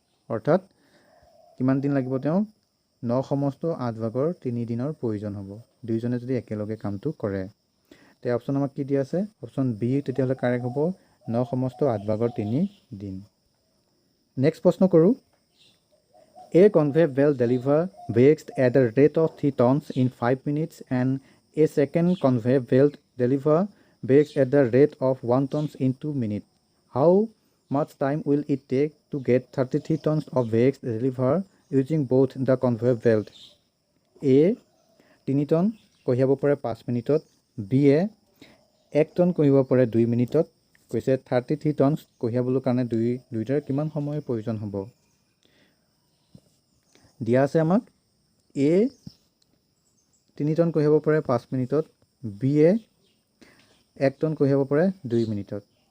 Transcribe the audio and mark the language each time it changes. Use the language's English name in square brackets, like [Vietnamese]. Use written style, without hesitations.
[Assamese] অৰ্থাৎ কিমান দিন লাগিব তেওঁক? 9/8 ভাগৰ 3 দিনৰ প্ৰয়োজন হ'ব দুইজনে যদি একেলগে কামটো কৰে। তে অপশ্যন আমাক কি দিয়া আছে? অপশ্যন B তেতিয়াহ'লে কাৰেক্ট হ'ব, 9/8 ভাগৰ 3 দিন। নেক্সট প্ৰশ্ন কৰোঁ। [English] A conveyor belt delivers bags at the rate of 3 tons in 5 minutes and a second conveyor belt delivers bags at the rate of 1 ton in 2 minutes. How much time will it take to get 33 tons of bags delivered using both the conveyor belt? [Assamese] A 3 ton কঢ়িয়াব পাৰে 5 মিনিটত, B এ 1 ton কঢ়িয়াব পাৰে 2 মিনিটত। কৈছে 33 ton কঢ়িয়াবলৈ কাৰণে দুইটাৰ কিমান সময়ৰ প্ৰয়োজন হ'ব? দিয়া আছে আমাক A 3 টন কঢ়িয়াব পাৰে 5 মিনিটত, B এ 1 টন কঢ়িয়াব পাৰে 2 মিনিটত।